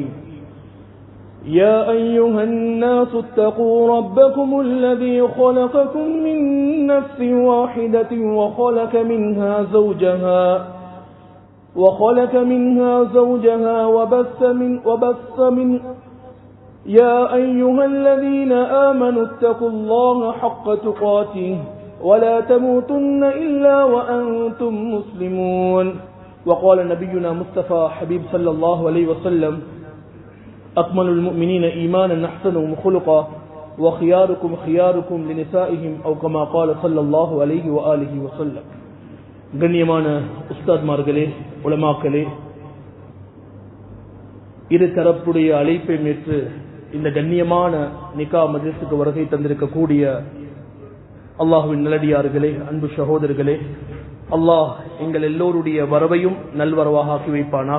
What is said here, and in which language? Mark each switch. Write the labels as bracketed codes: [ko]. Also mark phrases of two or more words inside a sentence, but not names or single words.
[ar] يا أيها الناس اتقوا ربكم الذي خلقكم من نفس واحدة وخلق منها زوجها وبث من يا أيها الذين آمنوا اتقوا الله حق تقاته ولا تموتن إلا وأنتم مسلمون. وقال نبينا مصطفى حبيب صلى الله عليه وسلم: أكمل المؤمنين إيمانا أحسنهم خلقا وخياركم خياركم لنسائهم أو كما قال صلى الله عليه وآله وسلم. [ta] கண்ணியமான உஸ்தாத்மார்களே, உலமாக்களே, இரு தரப்புடைய அழைப்பை மேற்று இந்த கண்ணியமான நிகா மஜ்லிஸுக்கு வருகை தந்திருக்கக்கூடிய அல்லாஹ்வின் நல்லடியார்களே, அன்பு சகோதரர்களே, அல்லாஹ் எங்கள் எல்லோருடைய வரவையும் நல்வரவாக ஆக்கி வைப்பானாக.